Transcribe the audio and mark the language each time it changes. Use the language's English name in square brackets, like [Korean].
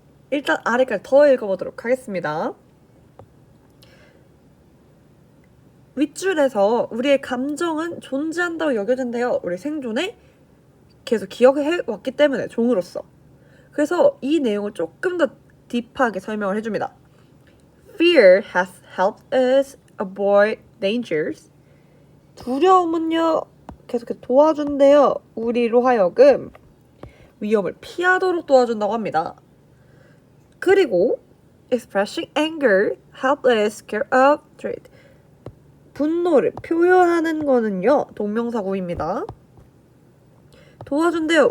[Korean] 일단 아래까지 더 읽어보도록 하겠습니다. 윗줄에서 우리의 감정은 존재한다고 여겨진대요. 우리 생존에 계속 기억해왔기 때문에 종으로서. 그래서 이 내용을 조금 더 딥하게 설명을 해줍니다. [English] Fear has helped us avoid dangers. [Korean] 두려움은요, 계속해서 도와준대요. 우리로 하여금 위험을 피하도록 도와준다고 합니다. 그리고 [English] expressing anger help us scare up threat. [Korean] 분노를 표현하는 거는요, 동명사구입니다. 도와준대요.